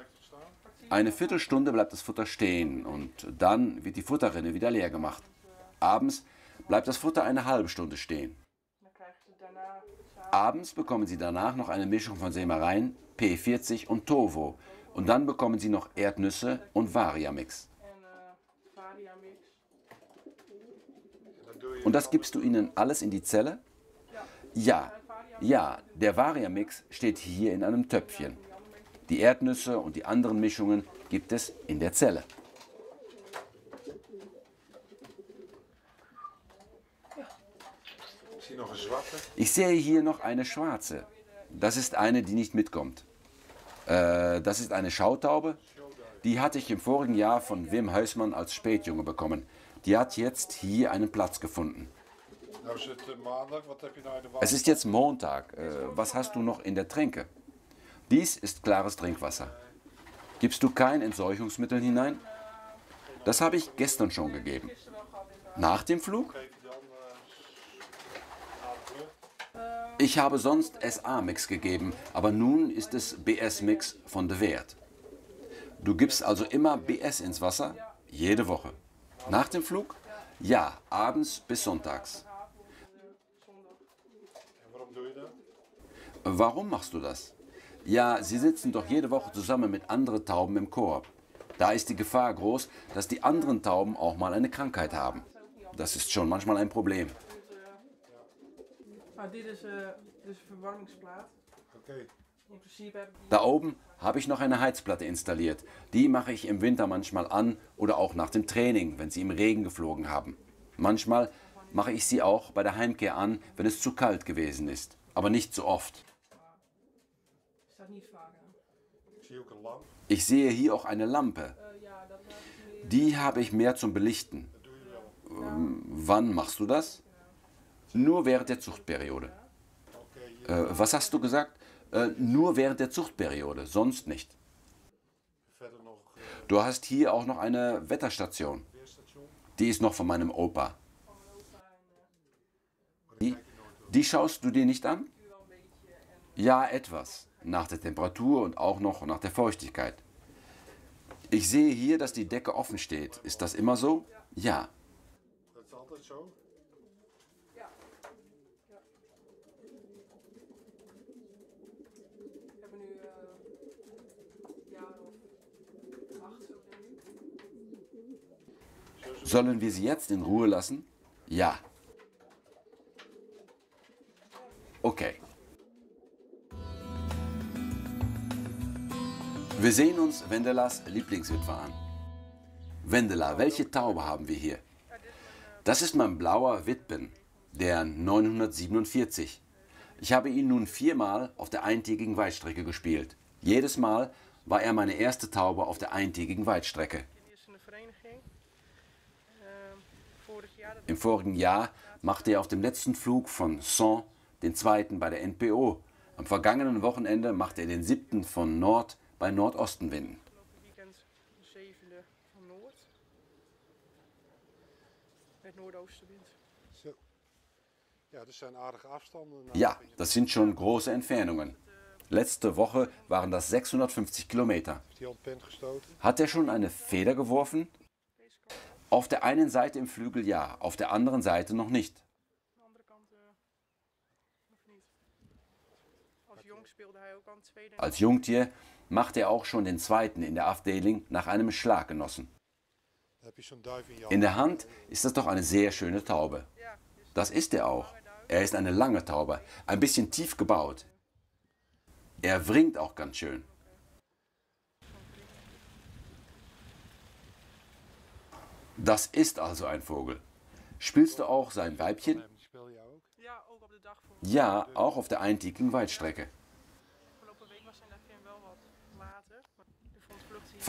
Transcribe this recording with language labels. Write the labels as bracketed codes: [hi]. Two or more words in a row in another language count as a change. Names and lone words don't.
[de] Eine Viertelstunde bleibt das Futter stehen und dann wird die Futterrinne wieder leer gemacht. Abends bleibt das Futter eine halbe Stunde stehen. [nl] Dan krijgen ze daarna. [de] Abends bekommen sie danach noch eine Mischung von Sämereien, P40 und Tovo. Und dann bekommen sie noch Erdnüsse und Variamix. [nl] En Varia mix. Dan doe je [de] Und das gibst du ihnen alles in die Zelle? Ja, ja, der Variamix steht hier in einem Töpfchen. Die Erdnüsse und die anderen Mischungen gibt es in der Zelle. [nl] Ik zie nog een zwarte. [de] Ich sehe hier noch eine schwarze. Das ist eine, die nicht mitkommt. Das ist eine Schautaube. Die hatte ich im vorigen Jahr von Wim Huisman als Spätjunge bekommen. Die hat jetzt hier einen Platz gefunden. [nl] Nou is het maandag. Wat heb je nou in de [de] Es [nl] water? [de] ist jetzt Montag. Was hast du noch in der Tränke? Dies ist klares Trinkwasser. Gibst du kein Entseuchungsmittel hinein? Das habe ich gestern schon gegeben. Nach dem Flug? [nl] Geef je dan aan de kleur? [de] Ich habe sonst SA-Mix gegeben, aber nun ist es BS-Mix von De Weert. Du gibst also immer BS ins Wasser? Jede Woche. Nach dem Flug? Ja, abends bis sonntags. [nl] En waarom doe je dat? [de] Warum machst du das? Ja, sie sitzen doch jede Woche zusammen mit anderen Tauben im Korb. Da ist die Gefahr groß, dass die anderen Tauben auch mal eine Krankheit haben. Das ist schon manchmal ein Problem. [nl] Maar dit is dus een verwarmingsplaat. Oké. In principe heb ik die. [de] Da oben habe ich noch eine Heizplatte installiert. Die mache ich im Winter manchmal an oder auch nach dem Training, wenn sie im Regen geflogen haben. Manchmal mache ich sie auch bei der Heimkehr an, wenn es zu kalt gewesen ist. aber nicht so oft. [nl] Staat niet vaak aan. Ik zie ook een lamp. [de] Ich sehe hier auch eine Lampe. [nl] Ja, dat heb ik meer. [de] Die habe ich mehr zum Belichten. [nl] Dat doe je wel. [de] Wann machst du das? Nur während der Zuchtperiode. [nl] Oké, hier [de] Was hast du gesagt? Nur während der Zuchtperiode, sonst nicht. [nl] verder nog [de] Du hast hier auch noch eine Wetterstation. [nl] weerstation. [de] Die ist noch von meinem Opa. [nl] Van mijn opa en [de] Die schaust du dir nicht an? [nl] nu wel een beetje. En [de] Ja, etwas. Nach der Temperatur und auch noch nach der Feuchtigkeit. Ich sehe hier, dass die Decke offen steht. Ist das immer so? Ja. [nl] Dat is altijd zo. ja. Ja. We hebben nu een jaar of 8 zo denk ik. [de] Sollen wir sie jetzt in Ruhe lassen? Ja. Okay. Wir sehen uns Wendelas Lieblingswitwe an. Wendela, welche Taube haben wir hier? Das ist mein blauer Witben, der 947. Ich habe ihn nun 4-mal auf der eintägigen Weitstrecke gespielt. Jedes Mal war er meine erste Taube auf der eintägigen Weitstrecke. [nl] Dit is een vereniging. Vorig jaar dat [de] Im vorigen Jahr machte er auf dem letzten Flug von Caen den zweiten bei der NPO. Am vergangenen Wochenende machte er den 7. von Nord bei Nordostenwinden. [nl] afgelopen weekend de 7e van Noord. Met noordoostenwind. Zo. Ja, dat zijn aardige afstanden. Nou, [de] Ja, das sind schon große Entfernungen. Letzte Woche waren das 650 Kilometer. [nl] Heeft hij al een pen gestoten? [de] Hat er schon eine Feder geworfen? [nl] Deze kant, [de] Auf der einen Seite im Flügel ja, auf der anderen Seite noch nicht. [nl] de andere kant nog niet. Als jong speelde hij ook aan het tweede. en [de] Als Jungtier machte er auch schon den zweiten in der Afdeling nach einem Schlaggenossen. [nl] Dan heb je zo'n duif in je hand. [de] In der Hand ist das doch eine sehr schöne Taube. [nl] Ja, dus [de] Das ist er auch. Er ist eine lange Taube, ein bisschen tief gebaut. Er wringt auch ganz schön. Das ist also ein Vogel. Spielst du auch sein Weibchen? [nl] Die speel je ook. ja, ook op de dag voor. [de] Ja, auch auf der eintägigen Weitstrecke. [nl] Afgelopen week was zijn FM wel wat later. Maar de vond vlucht hier.